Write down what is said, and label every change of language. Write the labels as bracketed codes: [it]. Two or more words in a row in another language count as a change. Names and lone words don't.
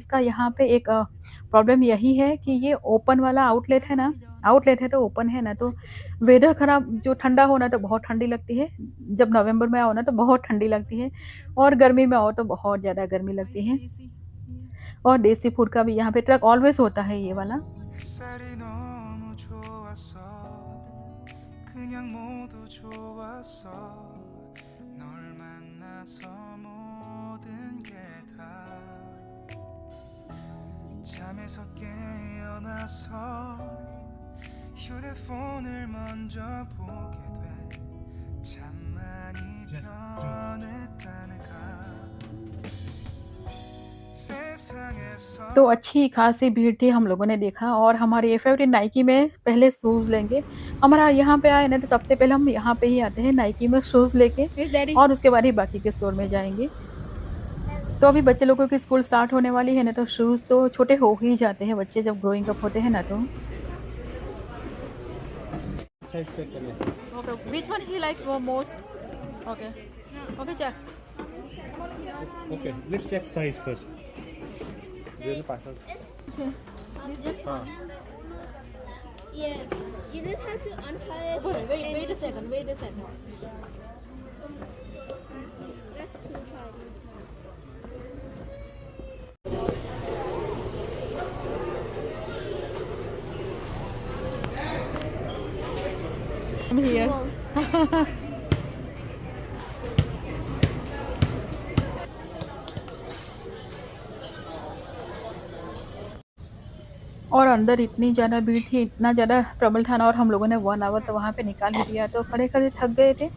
[hi] बस इसका यहाँ पे एक प्रॉब्लम यही है कि ये ओपन वाला आउटलेट है ना, आउटलेट है तो ओपन है ना, तो वेदर ख़राब जो ठंडा हो ना तो बहुत ठंडी लगती है, जब नवंबर में आओ ना तो बहुत ठंडी लगती है, और गर्मी में आओ तो बहुत ज़्यादा गर्मी लगती है। और देसी फूड का भी यहाँ पे [en] truck always [hi] होता है ये वाला। [ko] 햇살이 너무 좋았어 그냥 모두 좋았어 널 만나서 모든 게 다 잠에서 깨어나서 휴대폰을 먼저 보게 돼 참 많이 변했다는가 세상에서 [hi] तो अच्छी खासी भीड़ थी, हम लोगों ने देखा, और हमारे ये फेवरेट नाइकी में पहले शूज़ लेंगे। हमारा यहाँ पे आए ना तो सबसे पहले हम यहाँ पे ही आते हैं नाइकी में शूज़ लेके, [en] Yes, Daddy. [hi] और उसके बाद ही बाकी के स्टोर में जाएँगे। तो अभी बच्चे लोगों की [en] school start [hi] होने वाली है ना, तो शूज़ तो छोटे हो ही जाते हैं बच्चे जब [en] growing up [hi] होते हैं ना तो। [en] size check [hi] करिए। [en] Okay, which one he likes most? Okay. Okay, check. okay let's check size first. [hi] ये जो पास हाँ [en] Yeah. You just have to untie it. Wait a second. Wait a second. That's too tiny. I'm here. [hi] और अंदर इतनी ज़्यादा भीड़ थी, इतना ज़्यादा ट्रबल था ना, और हम लोगों ने 1 आवर तो वहाँ पे निकाल ही दिया, तो खड़े-खड़े थक गए थे।